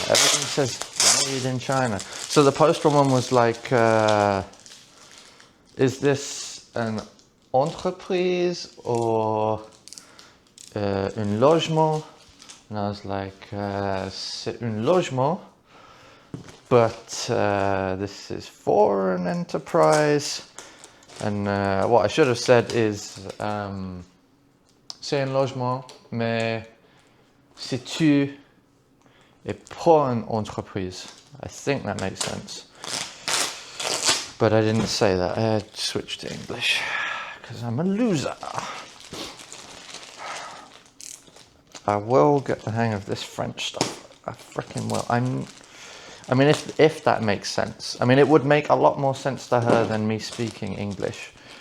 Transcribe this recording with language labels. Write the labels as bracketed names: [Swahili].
[English] Everything says made in China. So the postal one was like, is this an entreprise or [French] un logement? [English] And I was like, [French] c'est un logement, [English] but this is for an enterprise. And what I should have said is, [French] c'est un logement, mais si tu es pour une entreprise. [English] I think that makes sense. But I didn't say that. I had to switch to English because I'm a loser. I will get the hang of this French stuff. I freaking will. I mean, if that makes sense. I mean, it would make a lot more sense to her than me speaking English.